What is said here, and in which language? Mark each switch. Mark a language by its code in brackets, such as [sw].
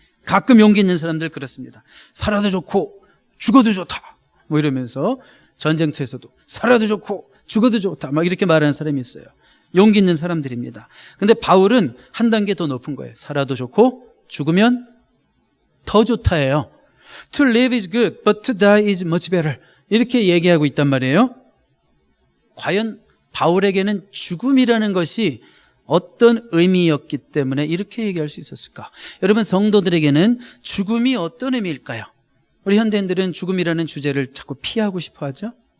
[ko] 가끔 용기 있는 사람들 그렇습니다. 살아도 좋고 죽어도 좋다, 뭐 이러면서 전쟁터에서도 살아도 좋고 죽어도 좋다, 막 이렇게 말하는 사람이 있어요. 용기 있는 사람들입니다. 근데 바울은 한 단계 더 높은 거예요. 살아도 좋고 죽으면 더 좋다예요. [en] To live is good, but to die is much better. [ko] 이렇게 얘기하고 있단 말이에요. 과연 바울에게는 죽음이라는 것이 어떤 의미였기 때문에 이렇게 얘기할 수 있었을까? 여러분, 성도들에게는 죽음이 어떤 의미일까요? 우리 현대인들은 죽음이라는 주제를 자꾸 피하고 싶어 하죠.